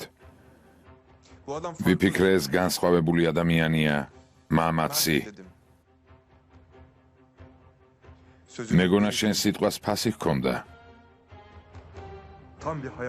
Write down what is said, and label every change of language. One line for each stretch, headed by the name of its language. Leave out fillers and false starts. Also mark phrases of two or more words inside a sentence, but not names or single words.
Turkish: Bu adam
Georgian: ვიფიქრე ეს განსხვავებული ადამიანია, მამაცი.
Turkish: dedim. Sözünü
Georgian: მეგონა შენ სიტყვას ფასი ჰქონდა,
Turkish: tam bir hayal.